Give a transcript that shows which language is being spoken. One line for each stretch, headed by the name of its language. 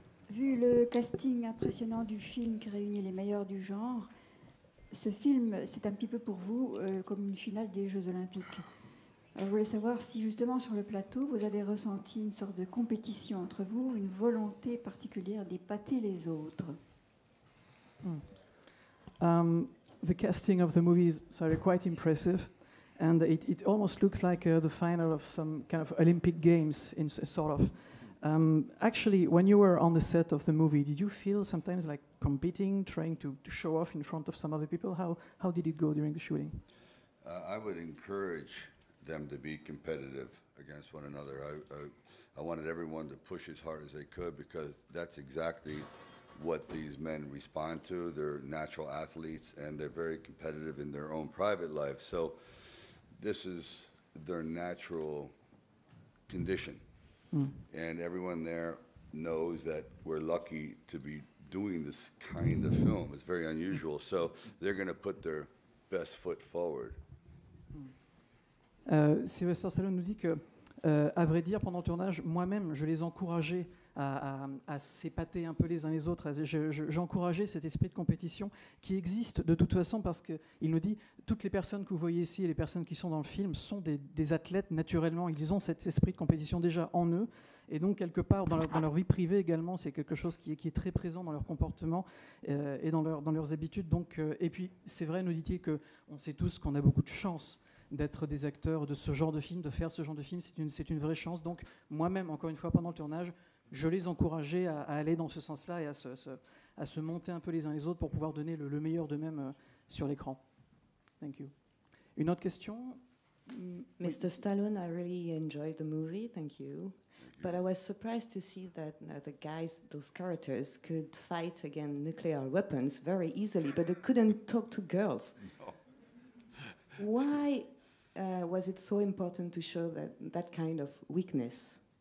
French: Vu le casting impressionnant du film qui réunit les meilleurs du genre, ce film, c'est un petit peu pour vous comme une finale des Jeux Olympiques. Alors, je voulais savoir si justement sur le plateau, vous avez ressenti une sorte de compétition entre vous, une volonté particulière d'épater les autres.
English: The casting of the movie is quite impressive, and it almost looks like the final of some kind of Olympic Games, in sort of. Actually, when you were on the set of the movie, did you feel sometimes like competing, trying to show off in front of some other people? How did it go during the shooting? I would encourage them to be competitive against one another. I wanted everyone to push as hard as they could because that's exactly what these men respond to. They're natural athletes and they're very competitive in their own private life. So this is their natural condition. And everyone there knows that we're lucky to be doing this kind of film. It's very unusual. So they're going to put their best foot forward.
French: Sylvester Stallone nous dit que, à vrai dire, pendant le tournage, moi-même, je les encourageais à s'épater un peu les uns les autres. J'encourageais cet esprit de compétition qui existe de toute façon parce qu'il nous dit toutes les personnes que vous voyez ici et les personnes qui sont dans le film sont des athlètes naturellement. Ils ont cet esprit de compétition déjà en eux. Et donc, quelque part, dans leur vie privée également, c'est quelque chose qui est très présent dans leur comportement et dans leurs habitudes. Donc, et puis, c'est vrai, nous dit-il, qu'on sait tous qu'on a beaucoup de chance d'être des acteurs de ce genre de film, de faire ce genre de film. C'est une vraie chance. Donc, moi-même, encore une fois, pendant le tournage, je les encourageais à aller dans ce sens-là et à se monter un peu les uns les autres pour pouvoir donner le meilleur d'eux-mêmes sur l'écran.
English: Thank you.
French: Une autre question?
English: Mr. Stallone, I really enjoyed the movie, thank you. But I was surprised to see that the guys, those characters, could fight against nuclear weapons very easily, but they couldn't talk to girls. No. Why was it so important to show that kind of weakness?